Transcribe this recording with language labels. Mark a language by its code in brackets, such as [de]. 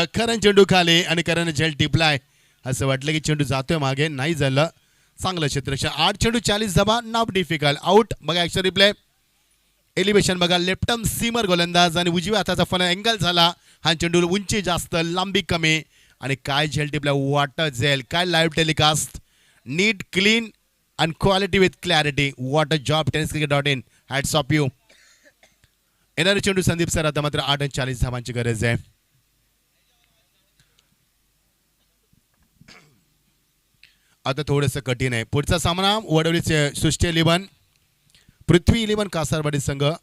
[mr] करण चेंडू खाली आणि करण झेल टिपलाय. असं वाटलं की चेंडू जातोय मागे, नाही झालं. चांगलं क्षेत्ररक्षण. 8 चेंडू 40 धावा. [en] Not difficult. [mr] आउट. बघा ॲक्शन रिप्ले. एलिव्हेशन बघा. लेफ्टम सीमर गोलंदाज आणि उजव्या हाताचा फन अँगल झाला. हा चेंडू उंची जास्त, लांबी कमी आणि काय झेल टिपला. [en] what a [mr] झेल. काय live telecast. [en] नीट, clean and quality with clarity. What a job. tenniscricket.in. Hats off you. [mr] येणारे चेंडू संदीप सर आता मात्र 8 आणि 40 धावांची गरज आहे. आता थोडंसं कठीण आहे. पुढचा सामना वडवलीचे सृष्टी 11 पृथ्वी 11 कासारवाडी संघ.